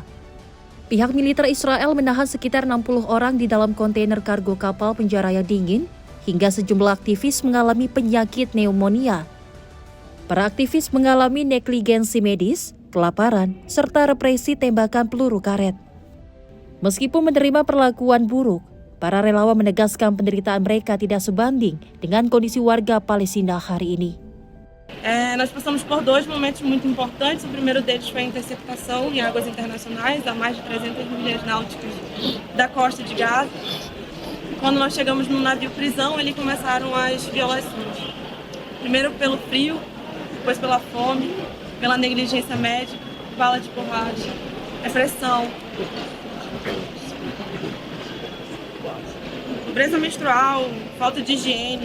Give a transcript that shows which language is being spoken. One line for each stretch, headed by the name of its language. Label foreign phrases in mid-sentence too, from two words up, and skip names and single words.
Indonesian: Pihak militer Israel menahan sekitar 60 orang di dalam kontainer kargo kapal penjara yang dingin, hingga sejumlah aktivis mengalami penyakit pneumonia. Para aktivis mengalami negligensi medis, kelaparan, serta represi tembakan peluru karet. Meskipun menerima perlakuan buruk, para relawan menegaskan penderitaan mereka tidak sebanding dengan kondisi warga Palestina hari ini.
Portuguese: Nós passamos por dois momentos muito importantes. O primeiro deles foi a interceptação em águas internacionais a mais de 300 milhas náuticas da costa de Gaza. Quando nós chegamos no navio prisão, ali começaram as violações. Primeiro pelo frio, depois pela fome, pela negligência médica, bala de borracha, repressão, pobreza menstrual, falta de higiene.